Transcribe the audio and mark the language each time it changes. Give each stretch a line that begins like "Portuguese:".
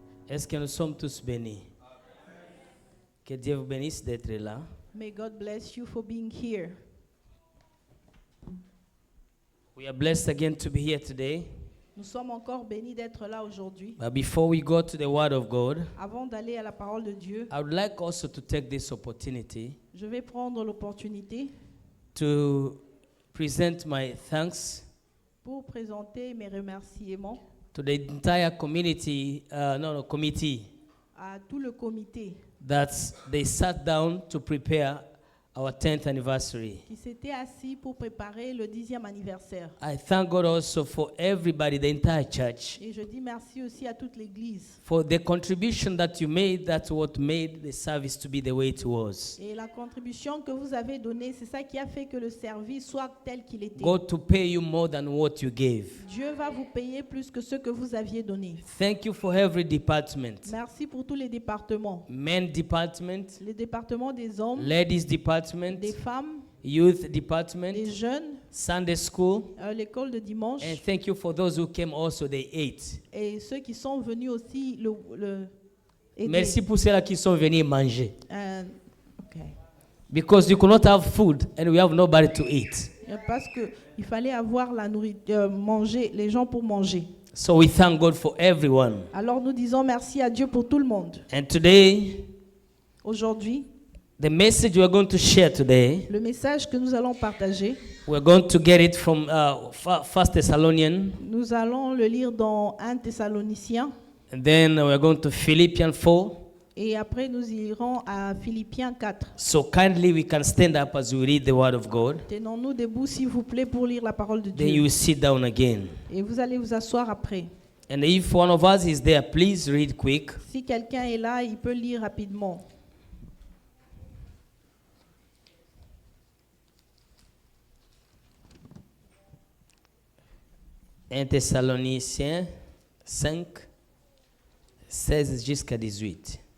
French: Est-ce que nous sommes tous bénis? Que Dieu vous bénisse d'être là.
English: May God bless you for being here. We are blessed again to be here today.
French: Nous sommes encore bénis d'être là aujourd'hui.
English: But before we go to the Word of God,
French: Avant d'aller à la parole de Dieu,
English: I would like also to take this opportunity
French: je vais prendre l'opportunité
English: to present my thanks
French: pour présenter mes remerciements
English: to the entire community, committee
French: à tout le comité
English: that they sat down to prepare our 10th anniversary.
French: qui s'était assis pour préparer le 10e anniversaire.
English: I thank God also for everybody, the entire church,
French: Et je dis merci aussi à toute l'Église
English: for the contribution that you made. That's what made the service to be the way it was.
French: et la contribution que vous avez donnée. C'est ça qui a fait que le service soit tel qu'il était.
English: God to pay you more than what you gave.
French: Dieu va vous payer plus que ce que vous aviez donné.
English: Thank you for every department.
French: Merci pour tous les départements.
English: Men department,
French: Les départements des hommes,
English: ladies department,
French: des femmes,
English: youth department,
French: des jeunes,
English: Sunday school.
French: l'école de dimanche
English: And thank you for those who came also, they ate.
French: et ceux qui sont venus aussi aider. Merci pour ceux-là qui sont venus manger. Ok.
English: Because you could not have food and we have nobody to eat.
French: Parce qu'il fallait avoir la nourriture, manger, les gens pour manger.
English: So we thank God for everyone.
French: Alors nous disons merci à Dieu pour tout le monde.
English: And today,
French: Aujourd'hui,
English: the message we're going to share today,
French: le message que nous allons partager,
English: we're going to get it from 1 Thessalonians,
French: nous allons le lire dans 1 Thessaloniciens
English: and then we're going to Philippians 4.
French: et après nous irons à Philippiens 4.
English: So kindly we can stand up as we read the word of God.
French: Tenons-nous debout s'il vous plaît pour lire la parole de
English: Then you
French: Dieu.
English: will sit down again.
French: Et vous allez vous asseoir après.
English: And if one of us is there, please read quick.
French: Si quelqu'un est là, il peut lire rapidement. Un Thessaloniciens 5, 16 jusqu'à 18.